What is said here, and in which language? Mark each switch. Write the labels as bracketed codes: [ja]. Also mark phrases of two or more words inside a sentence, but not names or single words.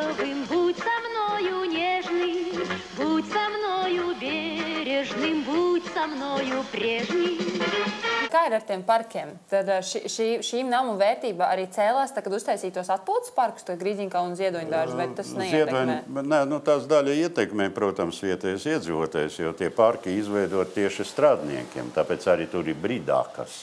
[ru] Будь со мною бережным, будь со со мною прежний. [lv] Kā ir ar tiem parkiem? Tad šīm namu vērtība arī cēlās, kad uztaisītos atpūtas parkus, to Grīziņkalnu un Ziedoņdārzu, vai tas neietekmē? Nē, tās daļa ietekmē, protams, vietējais iedzīvotājs, jo tie parki izveidot tieši strādniekiem, tāpēc arī tur ir brīdākas.